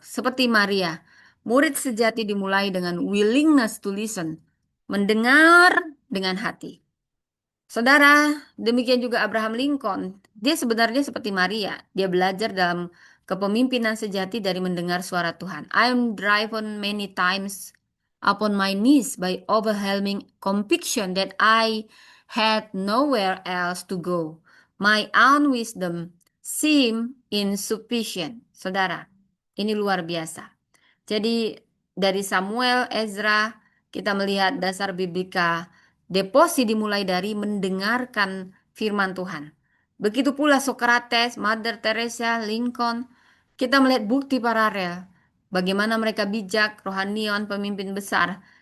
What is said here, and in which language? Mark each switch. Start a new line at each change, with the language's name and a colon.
Indonesian: Seperti Maria, murid sejati dimulai dengan
English: willingness to listen,
Indonesian: mendengar dengan hati. Saudara, demikian juga Abraham Lincoln. Dia sebenarnya seperti Maria. Dia belajar dalam kepemimpinan sejati dari mendengar suara Tuhan.
English: I am driven many times upon my knees by overwhelming conviction that I had nowhere else to go. My own wisdom seemed insufficient.
Indonesian: Saudara, ini luar biasa. Jadi dari Samuel, Ezra, kita melihat dasar biblika. Deposi dimulai dari mendengarkan firman Tuhan. Begitu pula Socrates, Mother Teresa, Lincoln. Kita melihat bukti paralel. Bagaimana mereka bijak, rohanion, pemimpin besar.